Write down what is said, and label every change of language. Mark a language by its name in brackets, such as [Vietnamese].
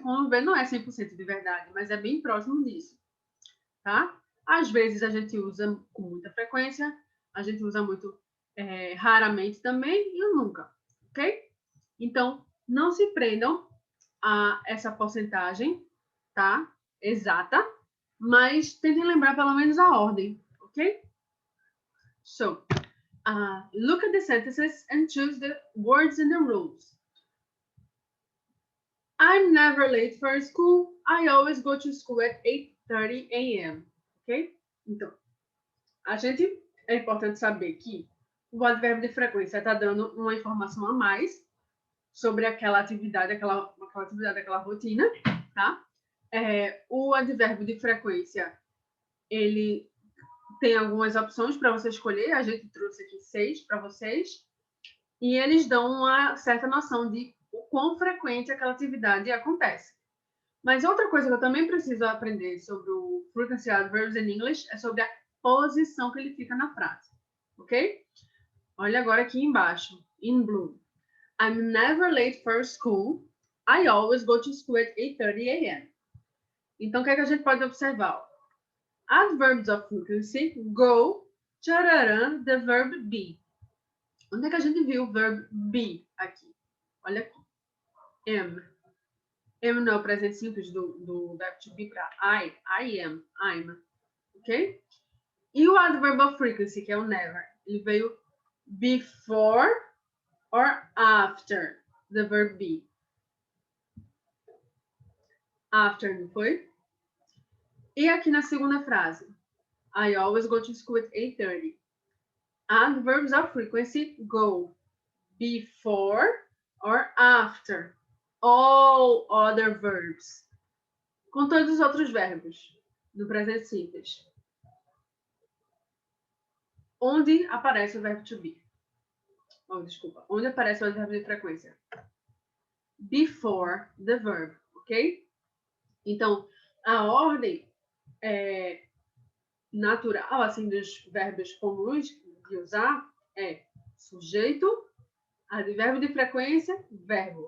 [Portuguese] Como vê, não é 100% de verdade, mas é bem próximo disso. Tá? Às vezes, a gente usa com muita frequência. A gente usa muito raramente também e o nunca, ok? Então, não se prendam a essa porcentagem, tá? Exata, mas tentem lembrar pelo menos a ordem, ok? [English] So, look at the sentences and choose the words and the rules. I'm never late for school. I always go to school at 8:30 a.m. Ok? [Portuguese] Então, é importante saber que o advérbio de frequência está dando uma informação a mais sobre aquela atividade, aquela atividade, aquela rotina, tá? O advérbio de frequência, ele tem algumas opções para você escolher. A gente trouxe aqui 6 para vocês. E eles dão uma certa noção de o quão frequente aquela atividade acontece. Mas outra coisa que eu também preciso aprender sobre o [English] frequency adverbs in English [Portuguese] é sobre a posição que ele fica na frase, ok? Olha agora aqui embaixo, [English] in blue. I'm never late for school. I always go to school at 8:30 a.m. [Portuguese] Então, o que é que a gente pode observar? [English] Adverbs of frequency, go, tchararã, the verb be. [Portuguese] Onde é que a gente viu o verbo be aqui? Olha aqui. Am. Am não é o presente simples do verbo to be para I am, I'm. [English] Ok? E o adverb of frequency, que é o never, [Portuguese] ele veio [English] before or after the verb be. [Portuguese] After, não foi? E aqui na segunda frase, [English] I always go to school at 8:30. Adverbs of frequency go before or after all other verbs. [Portuguese] Com todos os outros verbos do presente simples. Onde aparece o verbo to be? Oh, desculpa. Onde aparece o advérbio de frequência? [English] Before the verb, [Portuguese] ok? Então, a ordem natural, assim, dos verbos comuns de usar é sujeito, advérbio de frequência, verbo.